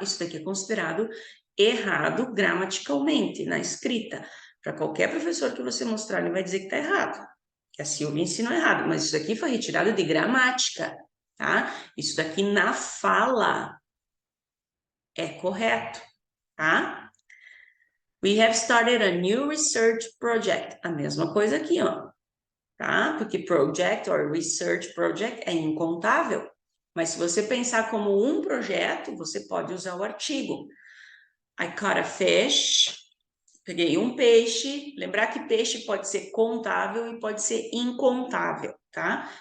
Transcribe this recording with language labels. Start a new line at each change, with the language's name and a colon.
Portuguese: Isso daqui é considerado errado gramaticalmente, na escrita. Para qualquer professor que você mostrar, ele vai dizer que está errado, que a Silvia ensinou errado, mas isso daqui foi retirado de gramática, tá? Isso daqui na fala é correto, tá?
English: We have started a new research project.
Portuguese: A mesma coisa aqui, ó, tá? Porque project or research project é incontável. Mas se você pensar como um projeto, você pode usar o artigo.
English: I caught a fish.
Portuguese: Peguei um peixe. Lembrar que peixe pode ser contável e pode ser incontável, tá?